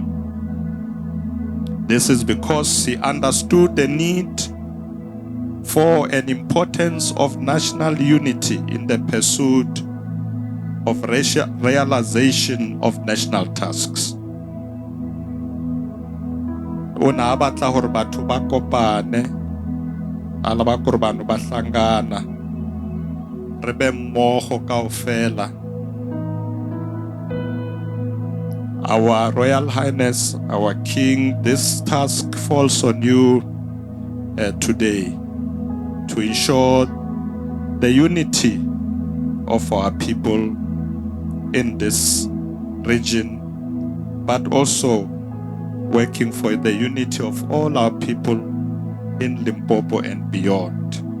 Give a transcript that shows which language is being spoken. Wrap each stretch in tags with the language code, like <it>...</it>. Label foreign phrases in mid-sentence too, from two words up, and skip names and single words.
<en>This is because he understood the need for an importance of national unity in the pursuit of realization of national tasks.</en> <st>Una batla hore batho ba kopane, ala ba gore bano ba hlangana, re be mmogo kaofela.</st> <en>Our Royal Highness, our King, this task falls on you today to ensure the unity of our people in this region, but also working for the unity of all our people in Limpopo and beyond.</en>